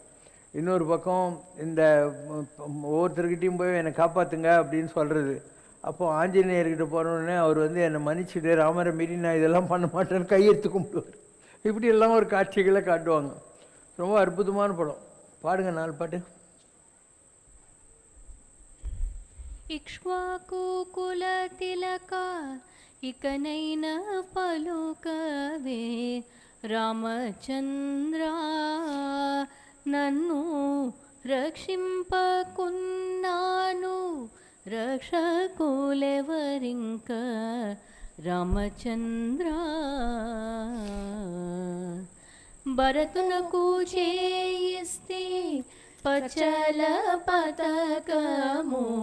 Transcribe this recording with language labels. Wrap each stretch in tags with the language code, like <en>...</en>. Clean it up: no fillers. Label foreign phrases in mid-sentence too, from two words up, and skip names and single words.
<ta>இன்னொரு பக்கம் இந்த ஒவ்வொருத்தருக்கிட்டையும் போய் என்னை காப்பாற்றுங்க அப்படின்னு சொல்கிறது. அப்போது ஆஞ்சநேயர்கிட்ட போனோடனே அவர் வந்து என்னை மன்னிச்சுட்டு, ராமரை மீறி நான் இதெல்லாம் பண்ண மாட்டேன்னு கையெடுத்து கும்பிடுவார். இப்படியெல்லாம் ஒரு காட்சிகளை காட்டுவாங்க. ரொம்ப அற்புதமான படம். பாடுங்க 4 பாட்டு.</ta> <te>ఇక్ష్వాకుకులతిలక ఇకనైన పలుకవే రామచంద్ర నన్ను రక్షింపకున్నాను రక్షకులెవరింక రామచంద్ర భరతునకు చేయిస్తే పచల పతకము</te>